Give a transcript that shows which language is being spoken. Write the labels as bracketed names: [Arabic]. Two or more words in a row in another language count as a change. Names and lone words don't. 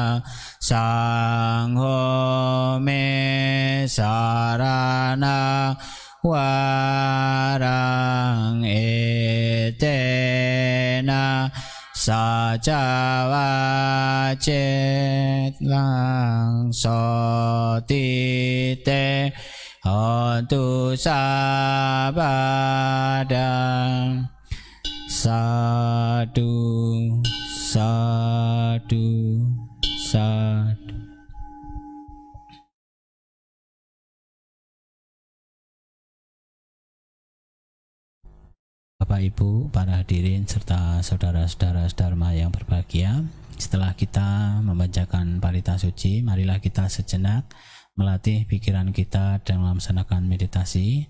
[Pali] sangho me sarana warang etena sacawa cet lang sotite hontu sabada. Sadu sadu sadu. [Indonesian] Bapak Ibu, para hadirin serta saudara-saudara Dharma yang berbahagia, setelah kita membacakan Parita Suci, marilah kita sejenak melatih pikiran kita dalam melaksanakan meditasi.